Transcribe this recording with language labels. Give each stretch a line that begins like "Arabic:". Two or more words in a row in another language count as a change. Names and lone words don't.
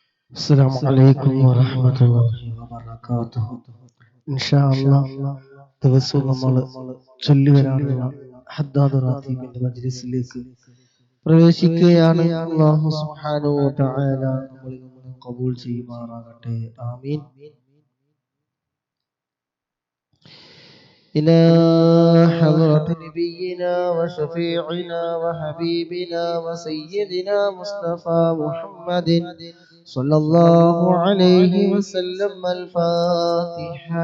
Arabic: السلام عليكم ورحمة الله وبركاته.
Malayalam: ദിവസവും നമ്മൾ ചൊല്ലി വരാറുള്ള ഹദ്ദാദ് റാത്തീബിന്റെ മജ്ലിസിലേക്ക് പ്രവേശിക്കുകയാണ്.
Arabic: الله سبحانه وتعالى
Malayalam: നമ്മളിൽ നിന്ന് ഖബൂൽ ചെയ്യുമാറാകട്ടെ. ആമീൻ.
Arabic: إلى حضرة نبينا وشفيعنا وحبيبنا وسيدنا مصطفى محمد صلى الله عليه وسلم الفاتحة.